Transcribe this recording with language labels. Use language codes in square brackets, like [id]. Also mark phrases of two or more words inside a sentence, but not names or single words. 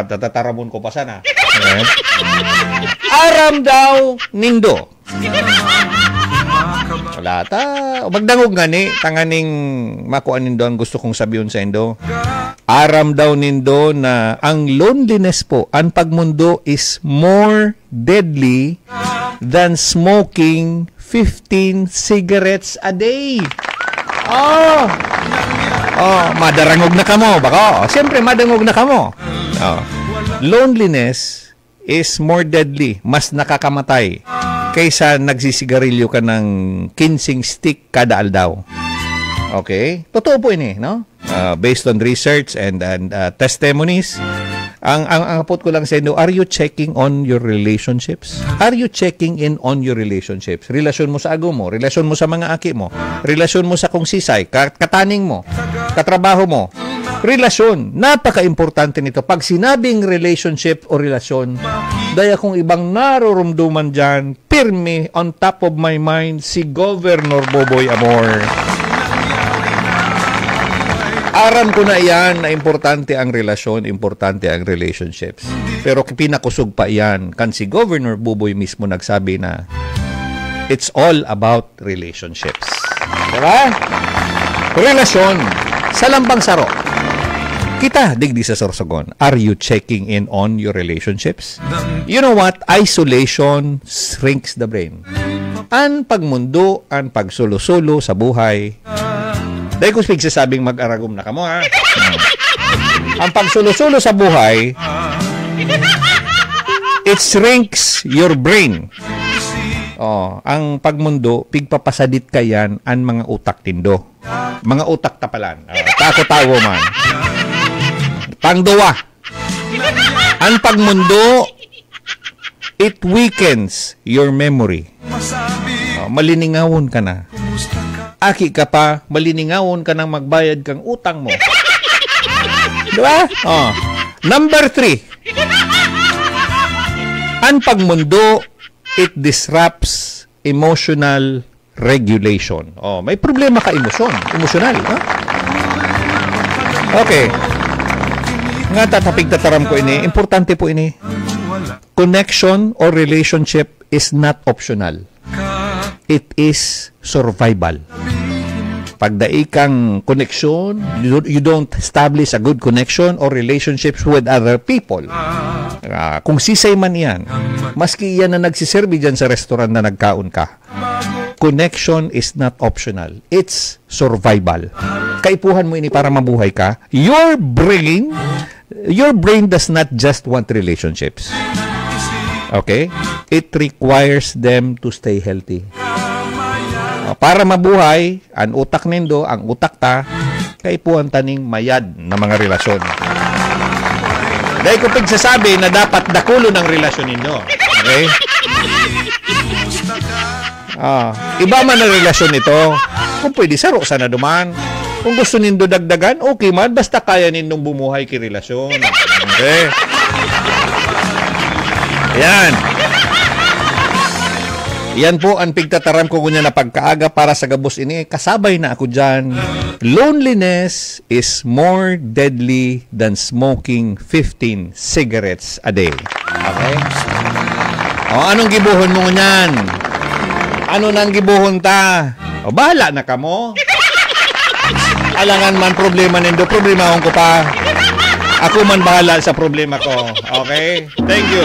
[bik] Tatataramon ko pa sana. Okay. Aram daw nindo. Wala ta. Magdangog nga ni. Tanganing makuan nindo ang [tl] gusto kong sabihin [bik] sa indo. Aram daw nindo na ang loneliness po, ang pagmundo [en] is more deadly than smoking 15 cigarettes a day. [bik] Madarangog na kamo. Bako, siyempre madangog na kamo. [en] Loneliness is more deadly, [tl] mas nakakamatay kaysa nagsisigarilyo ka ng 15 stick kada aldaw. [bik] Okay? Totoo po ini, no? [en] Based on research and testimonies. [bik] Ang apot ko lang sa inyo, [en] are you checking on your relationships? Are you checking in on your relationships? [bik] Relasyon mo sa ago mo, relasyon mo sa mga aki mo, relasyon mo sa kung sisay, kataning mo, katrabaho mo. [tl] Relasyon, napaka-importante nito. [bik] Pag sinabing relationship o relasyon, daya kung ibang narorumduman dyan, pirmi [en] on top of my mind, [bik] si Governor Boboy Amor. Aram ko na yan na importante ang relasyon, importante ang relationships. Pero pinakusog pa yan, kan si Governor Boboy mismo nagsabi na [en] it's all about relationships. [bik] Diba? Relasyon, sa lambang saro. Kita, digdi sa Sorsogon, [en] are you checking in on your relationships? You know what? Isolation shrinks the brain. [bik] Ang pagmundo, ang pagsulo-sulo sa buhay. Dahil ko sabing mag-aragom na kamo, ha? Ang pagsulo-sulo sa buhay, [en] it shrinks your brain. [bik] Ang pagmundo, pigpapasadit ka yan ang mga utak tindo. Mga utak tapalan. Tako-tawo man. Pangduwa, ang pagmundo, [en] it weakens your memory. [bik] Maliningawon ka na. Aki ka pa, maliningawon ka nang magbayad kang utang mo. Diba? Number 3, ang pagmundo, [en] it disrupts emotional regulation. [bik] May problema ka emosyonal. Okay. Nga tatapig tataram ko ini, importante po ini. [en] Connection or relationship is not optional. It is survival. [bik] Pagdai kang [en] connection, you don't establish a good connection or relationships with other people. [bik] Kung sisay man yan, maski yan na nagsiserve dyan sa restaurant na nagkaon ka, [en] connection is not optional. It's survival. [bik] Kaipuhan mo ini para mabuhay ka. [en] Your brain does not just want relationships. Okay? It requires them to stay healthy. [bik] Para mabuhay, ang utak nindo, ang utak ta, kaipuhan taning mayad na mga relasyon. Dahil ko pagsasabi na dapat dakulo ng relasyon ninyo. Okay? Iba man ang relasyon nito. Kung pwede, saro sana duman. Kung gusto nindo dagdagan, okay man. Basta kaya nindong bumuhay ki relasyon. Okay? Yan. Yan po ang pigtataram ko kunya na pagkaaga para sa gabos ini. Kasabay na ako dyan. [en] Loneliness is more deadly than smoking 15 cigarettes a day. [bik] Okay? Anong gibuhon mo nyan? Ano nang gibuhon ta? Bahala na kamo. Alangan man problema nindo, problema ko pa. Ako man bahala sa problema ko. [en] Okay? Thank you.